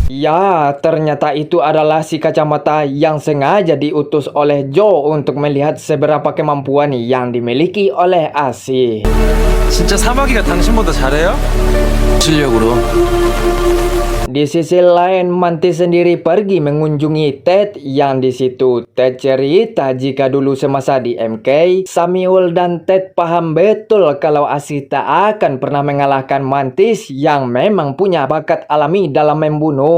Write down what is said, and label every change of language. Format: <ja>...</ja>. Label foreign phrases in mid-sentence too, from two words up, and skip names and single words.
<id>Ya, ternyata itu adalah si kacamata yang sengaja diutus oleh Joe untuk melihat seberapa kemampuan yang dimiliki oleh Asih.</id> <ko>진짜 사마귀가 당신보다 잘해요? 실력으로.</ko> <id>Di sisi lain, Mantis sendiri pergi mengunjungi Ted yang di situ Ted cerita jika dulu semasa di MK, Samuel dan Ted paham betul kalau Asih tak akan pernah mengalahkan Mantis yang memang punya bakat alami dalam membunuh.</id>